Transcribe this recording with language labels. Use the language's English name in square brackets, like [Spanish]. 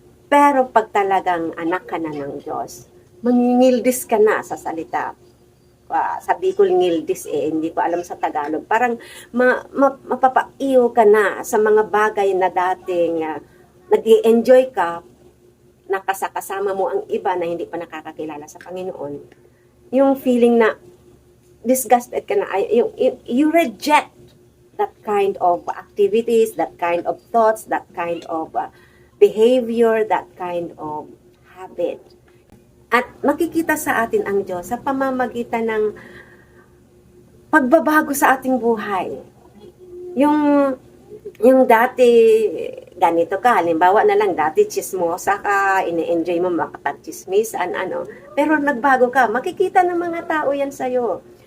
[Filipino] Pero pag talagang anak ka na ng Diyos, mangingildis ka na sa salita. Sa Bicol ngildis hindi ko alam sa Tagalog. Parang mapapaiyo ka na sa mga bagay na dating nag-i-enjoy ka, nakasama mo ang iba na hindi pa nakakakilala sa Panginoon. Yung feeling na disgusted ka na, [English] you reject that kind of activities, that kind of thoughts, that kind of behavior, that kind of habit. [Filipino] At makikita sa atin ang Diyos sa pamamagitan ng pagbabago sa ating buhay. Yung dati, ganito ka, halimbawa na lang, dati chismosa ka, ine-enjoy mo makapag-chismisan, pero nagbago ka, makikita ng mga tao yan sa'yo.